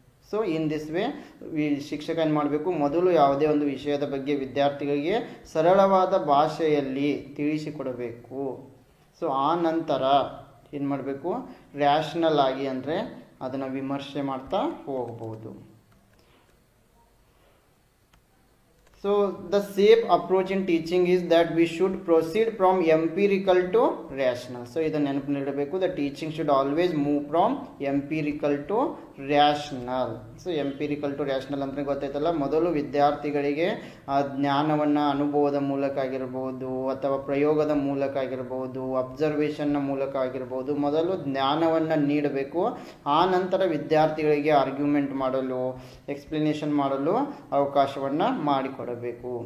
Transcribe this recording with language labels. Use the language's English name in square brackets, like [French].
[English] so in this way [Kannada] ಶಿಕ್ಷಕ ಏನು ಮಾಡಬೇಕು, ಮೊದಲು ಯಾವುದೇ ಒಂದು ವಿಷಯದ ಬಗ್ಗೆ ವಿದ್ಯಾರ್ಥಿಗಳಿಗೆ ಸರಳವಾದ ಭಾಷೆಯಲ್ಲಿ ತಿಳಿಸಿಕೊಡಬೇಕು. ಸೊ ಆ ನಂತರ ಏನು ಮಾಡಬೇಕು, ರ್ಯಾಷನಲ್ ಆಗಿ ಅಂದರೆ ಅದನ್ನು ವಿಮರ್ಶೆ ಮಾಡ್ತಾ ಹೋಗಬಹುದು. [English] So the safe approach in teaching is that we should proceed from empirical to rational. So [Kannada] ಇದನ್ನು ನೆನಪಿನಲ್ಲಿಡಬೇಕು, [English] the teaching should always move from empirical to rational. [Kannada] So empirical to rational ಅಂದರೆ ಗೊತ್ತಾಯ್ತಲ್ಲ, ಮೊದಲು ವಿದ್ಯಾರ್ಥಿಗಳಿಗೆ ಆ ಜ್ಞಾನವನ್ನು ಅನುಭವದ ಮೂಲಕ ಆಗಿರ್ಬೋದು ಅಥವಾ ಪ್ರಯೋಗದ ಮೂಲಕ ಆಗಿರ್ಬೋದು, ಅಬ್ಸರ್ವೇಷನ್ನ ಮೂಲಕ ಆಗಿರ್ಬೋದು, ಮೊದಲು ಜ್ಞಾನವನ್ನು ನೀಡಬೇಕು. ಆ ನಂತರ ವಿದ್ಯಾರ್ಥಿಗಳಿಗೆ ಆರ್ಗ್ಯುಮೆಂಟ್ ಮಾಡಲು, ಎಕ್ಸ್ಪ್ಲನೇಷನ್ ಮಾಡಲು ಅವಕಾಶವನ್ನು ಮಾಡಿಕೊಡಬೇಕು.